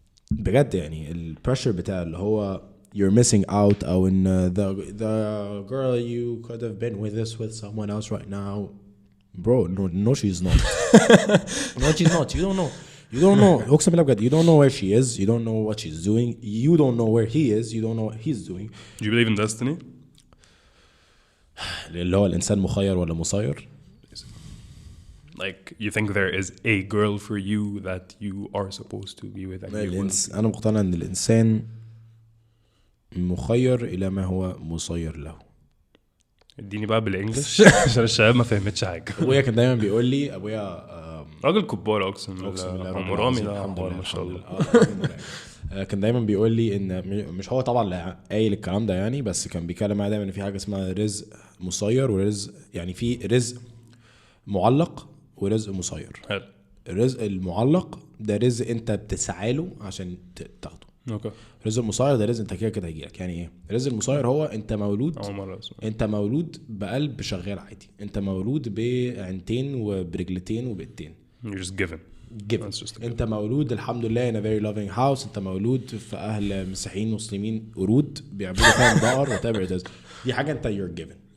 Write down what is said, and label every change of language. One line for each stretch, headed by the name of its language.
Arabic: بجد يعني البريشر بتاع اللي هو
English: you're missing out
Arabic: او ان
English: the girl you could have been with someone else right now. Bro, no, she's not. No, she's not. You don't know.
Arabic: أقسم بالله بجد.
English: You don't know where she is. You don't know what she's doing. You don't know where he is. You don't know what he's doing. Do you believe in destiny?
Arabic: اللي هو الإنسان مخير ولا مسير?
English: Like you think there is a girl for you that you are supposed to be with.
Arabic: أنا مقتنع إن الإنسان مخير إلى ما هو مسير له. اديني بقى بالانجلش عشان الشباب ما فهمتش حاجه. ابويا كان دايما بيقول لي ابويا راجل كبار اقسم بالله مرامي الحمد لله ما شاء الله. كان دايما بيقول لي ان مش هو طبعا قايل الكلام ده يعني, بس كان بيتكلم معايا دايما ان في حاجه اسمها رزق مسير ورزق, يعني في رزق معلق ورزق مسير. الرزق المعلق ده رزق انت بتسعى له عشان تاخده. اوكي. الرزق المسير ده رزق انت كده هيجيلك. يعني ايه الرزق المسير؟ هو انت مولود بقلب شغال عادي, انت مولود بعينتين وبرجلتين وبإيدين.
English: You're just given.
Arabic: انت مولود الحمد لله
English: in a very loving house.
Arabic: انت مولود في اهل مسيحيين مسلمين قرود بيعبدوا فيهم بقر
English: whatever it is.
Arabic: دي حاجه انت
English: you're given.